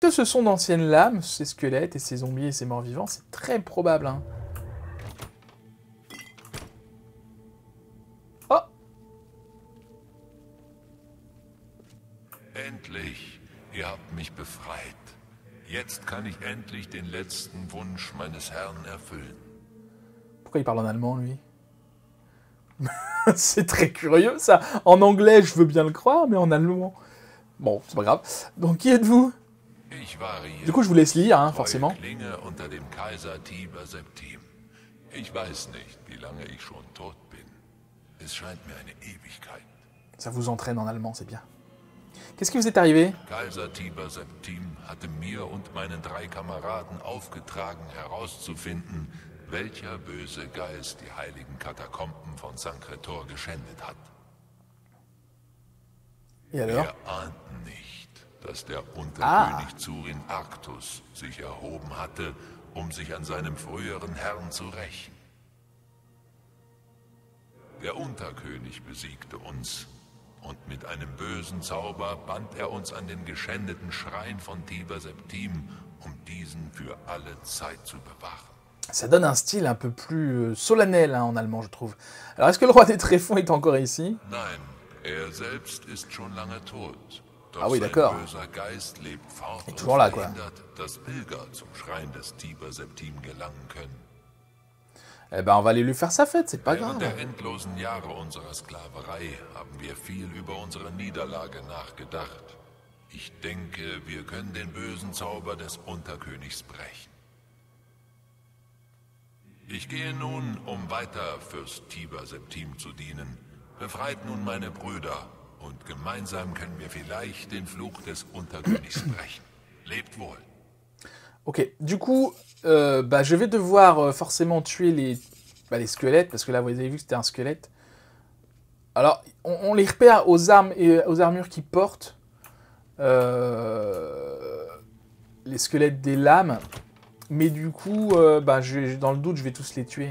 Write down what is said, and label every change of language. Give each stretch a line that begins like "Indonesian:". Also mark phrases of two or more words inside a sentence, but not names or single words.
French: que ce sont d'anciennes lames, ces squelettes et ces zombies et ces morts-vivants? C'est très probable, hein. Oh!
German: Endlich, ihr habt mich befreit. Jetzt kann ich endlich den letzten Wunsch meines Herrn erfüllen.
French: Pourquoi il parle en allemand, lui? C'est très curieux, ça. En anglais, je veux bien le croire, mais en allemand... Bon, c'est pas grave. Donc, qui êtes-vous?
German: Ich war hier,
French: Du coup, je vous laisse lire, hein,
German: treue
French: forcément.
German: Klinge unter dem Kaiser Tiber Septim. Ich weiß nicht, wie lange ich schon tot bin. Es scheint mir eine Ewigkeit.
French: Ça vous entraîne en allemand, c'est bien. Qu'est-ce qui vous est arrivé?
German: Kaiser Tiber Septim hatte mir und meinen 3 Kameraden aufgetragen, herauszufinden, welcher böse Geist die heiligen Katakomben von Sankretor geschändet hat.
French: Et alors?
German: Wir ahnten nicht, dass der Unterkönig Zurin Arctus sich erhoben hatte, um sich an seinem früheren Herrn zu rächen. Der Unterkönig besiegte uns, und mit einem bösen Zauber band er uns an den geschändeten Schrein von Tiber Septim, um diesen für alle Zeit zu bewahren.
French: Ça donne un style un peu plus solennel, hein, en allemand, je trouve. Alors, est-ce que le roi des tréfonds est encore ici?
German: Nein, er selbst ist schon lange tot. Doch
French: Ah oui,
German: sein
French: d'accord.
German: böser Geist lebt fort und
French: toujours là, quoi.
German: verhindert, dass Pilger zum Schrein des Tiber Septim gelangen können.
French: Eh ben, on va aller lui faire sa fête, c'est pas
German: Während
French: grave.
German: der endlosen Jahre unserer Sklaverei haben wir viel über unsere Niederlage nachgedacht. Ich denke, wir können den bösen Zauber des Unterkönigs brechen. Ich gehe nun, um weiter Fürst Tiber Septim zu dienen. Befreit nun meine Brüder, und gemeinsam können wir vielleicht den Fluch des Unterkönigs brechen. Lebt wohl.
French: Ok, du coup, je vais devoir forcément tuer les squelettes, parce que là, vous avez vu que c'était un squelette. Alors, on les repère aux armes et aux armures qu'ils portent. Les squelettes des lames. Mais du coup, dans le doute, je vais tous les tuer.